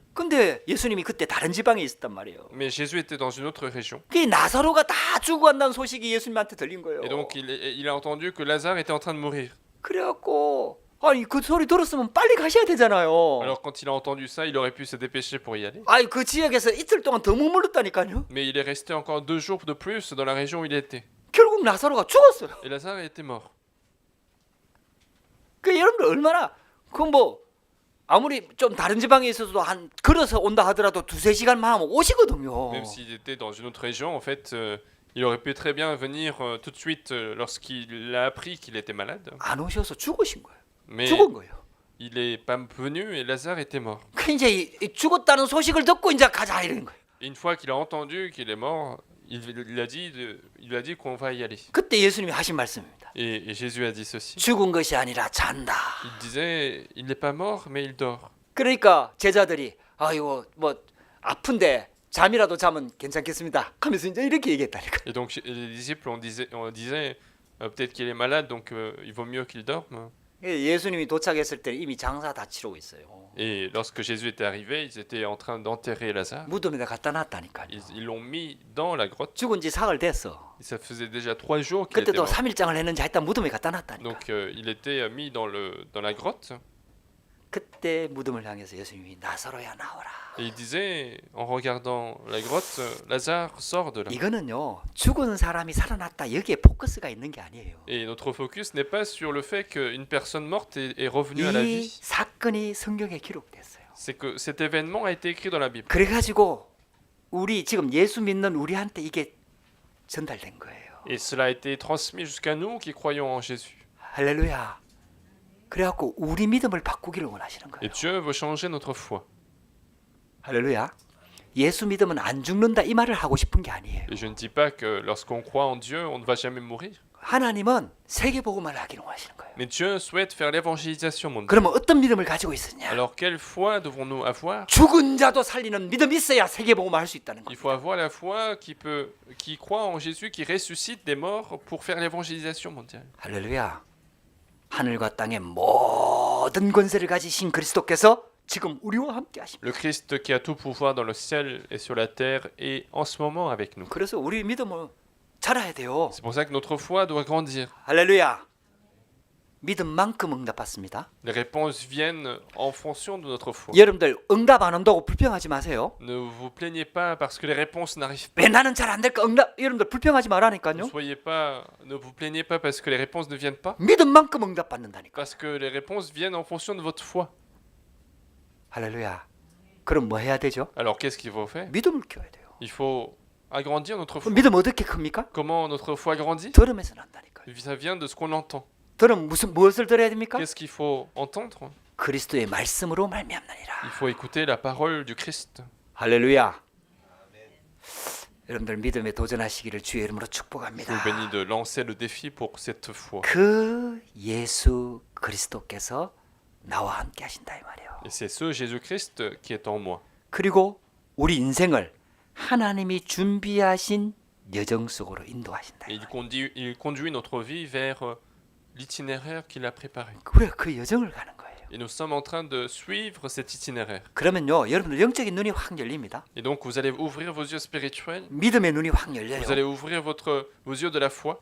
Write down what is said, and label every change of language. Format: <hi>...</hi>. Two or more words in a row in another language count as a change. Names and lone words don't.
<ko>근데 예수님이 그때 다른 지방에 있었단 말이에요.</ko> <fr>Mais Jésus était dans une autre région.</fr> <ko>그 나사로가 다 죽어간다는 소식이 예수님한테 들린 거예요.</ko> <fr>Et donc il a entendu que Lazare était en train de mourir.</fr> <ko>그래갖고 아니 그 소리 들었으면 빨리 가셔야 되잖아요.</ko> <fr>Alors quand il a entendu ça, il aurait pu se dépêcher pour y aller.</fr> <ko>아니 그 지역에서 이틀 동안 더 머물렀다니까요.</ko> <fr>Mais il est resté encore 2 jours de plus dans la région où il était.</fr> <ko>결국 나사로가 죽었어요.</ko> <fr>Et Lazare était mort.</fr> <ko>그 여러분들 얼마나 그 뭐 아무리 좀 다른 지방에 있어도 한 걸어서 온다 하더라도 2-3시간만 하면 오시거든요.</ko> <fr>Même s'il était dans une autre région, en fait, il aurait pu très bien venir tout de suite lorsqu'il a appris qu'il était malade.</fr> <ko>안 오셔서 죽으신 거예요.</ko> <fr>Mais</fr> <ko>죽은 거예요.</ko> <fr>il n'est pas venu et Lazare était mort.</fr> <ko>그 이제 이 죽었다는 소식을 듣고 이제 가자 이런 거예요.</ko> <fr>Et une fois qu'il a entendu qu'il est mort, il a dit qu'on va y aller.</fr> <ko>그때 예수님이 하신 말씀입니다.</ko> <fr>Et Jésus a dit ceci.</fr> <ko>죽은 것이 아니라 잔다.</ko> <fr>Il disait, il n'est pas mort, mais il dort.</fr> <ko>그러니까 제자들이 아이고 뭐 아픈데 잠이라도 자면 괜찮겠습니다. 하면서 이제 이렇게 얘기했다니까.</ko> <fr>Et donc les disciples, on disait peut-être qu'il est malade, donc il vaut mieux qu'il dorme.</fr> <ko>예수님이 도착했을 때 이미 장사 다 치르고 있어요.</ko> <fr>Et lorsque Jésus était arrivé, ils étaient en train d'enterrer Lazare.</fr> <ko>무덤에다 갖다 놨다니까요.</ko> <fr>Ils l'ont mis dans la grotte.</fr> <ko>죽은 지 사흘 됐어.</ko> <fr>Et ça faisait déjà 3 jours qu'il était</fr> <ko>그때도</ko> <fr>mort.</fr> <ko>3일장을 했는지 하여튼 무덤에 갖다 놨다니까.</ko> <fr>Donc il était mis dans la grotte.</fr> <ko>그때 무덤을 향해서 예수님이 나사로야 나오라.</ko> <fr>Et il disait, en regardant la grotte, Lazare sort de là.</fr> <ko>이거는요 죽은 사람이 살아났다 여기에 포커스가 있는 게 아니에요.</ko> <fr>Et notre focus n'est pas sur le fait qu'une personne morte est revenue à la</fr> <ko>이</ko> <fr>vie.</fr> <ko>사건이 성경에 기록됐어요.</ko> <fr>C'est que cet événement a été écrit dans la Bible.</fr> <ko>그래가지고 우리 지금 예수 믿는 우리한테 이게 전달된 거예요.</ko> <fr>Et cela a été transmis jusqu'à nous qui croyons en Jésus.</fr> <ko>할렐루야. 그래갖고 우리 믿음을 바꾸기를 원하시는</ko> <fr>Et</fr> <ko>거예요.</ko> <fr>Dieu veut changer notre foi.</fr> <ko>할렐루야. 예수 믿으면 안 죽는다 이 말을 하고 싶은 게 아니에요.</ko> <fr>Et je ne dis pas que lorsqu'on croit en Dieu, on ne va jamais mourir.</fr> <ko>하나님은 세계복음화를 하기를 원하시는 거예요.</ko> <fr>Mais Dieu souhaite faire l'évangélisation mondiale.</fr> <ko>그러면 어떤 믿음을 가지고 있었냐?</ko> <fr>Alors quelle foi devons-nous avoir?</fr> <ko>죽은 자도 살리는 믿음이 있어야 세계복음화 할 수 있다는</ko> <fr>Il</fr> <ko>겁니다.</ko> <fr>faut avoir la foi qui croit en Jésus, qui ressuscite des morts pour faire l'évangélisation mondiale.</fr> <ko>할렐루야. 하늘과 땅의 모든 권세를 가지신 그리스도께서 지금 우리와 함께 하십니다.</ko> <fr>Le Christ qui a tout pouvoir dans le ciel et sur la terre est en ce moment avec nous.</fr> <ko>그래서 우리 믿음을 자라야 돼요.</ko> <fr>C'est pour ça que notre foi doit grandir.</fr> <ko>할렐루야. 믿음만큼 응답받습니다.</ko> <fr>Les réponses viennent en fonction de notre foi.</fr> <ko>여러분들 응답 안 온다고 불평하지 마세요.</ko> <fr>Ne vous plaignez pas parce que les réponses n'arrivent pas.</fr> <ko>왜 나는 잘 안 될까? 응답 여러분들 불평하지 말라니까요.</ko> <fr>Ne vous plaignez pas parce que les réponses ne viennent pas.</fr> <ko>믿음만큼 응답받는다니까.</ko> <fr>Parce que les réponses viennent en fonction de votre foi.</fr> <ko>할렐루야. 그럼 뭐 해야 되죠?</ko> <fr>Alors qu'est-ce qu'il faut faire?</fr> <ko>믿음을 키워야 돼요.</ko> <fr>Il faut agrandir notre foi.</fr> <ko>믿음 어떻게 큽니까?</ko> <fr>Comment notre foi grandit?</fr> <ko>들으면서 난다니까요.</ko> <fr>Ça vient de ce qu'on entend.</fr> <ko>들으면 무엇을 들어야 됩니까?</ko> <fr>Qu'est-ce qu'il faut entendre?</fr> <ko>그리스도의 말씀으로 말미암나니라.</ko> <fr>Il faut écouter la parole du Christ.</fr> <ko>할렐루야. 여러분들 믿음에 도전하시기를 주의 이름으로</ko> <fr>Je</fr> <ko>축복합니다.</ko> <fr>vous bénis de lancer le défi pour cette foi.</fr> <ko>그 예수 그리스도께서 나와 함께 하신다 이 말이에요.</ko> <fr>Et c'est ce Jésus-Christ qui est en moi.</fr> <ko>그리고 우리 인생을 하나님이 준비하신 여정 속으로 인도하신다.</ko> <fr>Et il conduit notre vie vers l'itinéraire qu'il a préparé.</fr> <ko>우리가 그 여정을 가는 거예요.</ko> <fr>Et nous sommes en train de suivre cet itinéraire.</fr> <ko>그러면요, 여러분들 영적인 눈이 확 열립니다.</ko> <fr>Et donc vous allez ouvrir vos yeux spirituels,</fr> <ko>믿음의 눈이 확 열려요.</ko> <fr>vous allez ouvrir vos yeux de la foi,</fr>